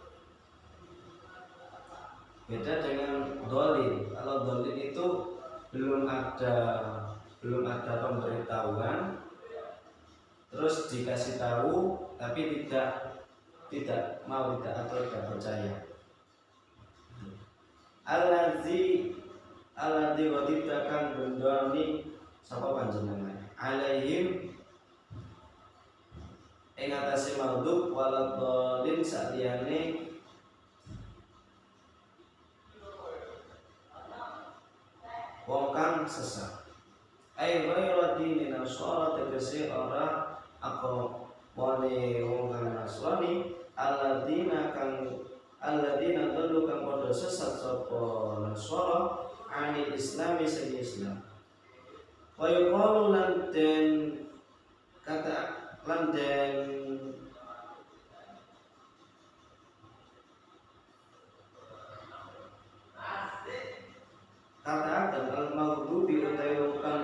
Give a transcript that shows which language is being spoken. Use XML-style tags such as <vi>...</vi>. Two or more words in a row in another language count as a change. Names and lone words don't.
<id>Beda dengan dhalin. Kalau dhalin itu belum ada pemberitahuan, terus dikasih tahu tapi tidak mau atau tidak percaya.</id> <jv>Alladzi wadibtakan bendoni sapa panjenengan alaihim ing atase</jv> <ar>مغضوب ولا الضالين</ar> <jv>saliyane wong kang sesat.</jv> <ar>أي غير دين النصارى</ar> <jv>tegese ora agamane wong kang Nasrani</jv> <ar>الذين ضلوا</ar> <jv>kang padha sesat sapa Nasara</jv> <ar>عن الإسلام</ar> <jv>sing Islam.</jv> <ar>ويقال</ar> <jv>lan den kata al-maghdubi utawi wong kang</jv>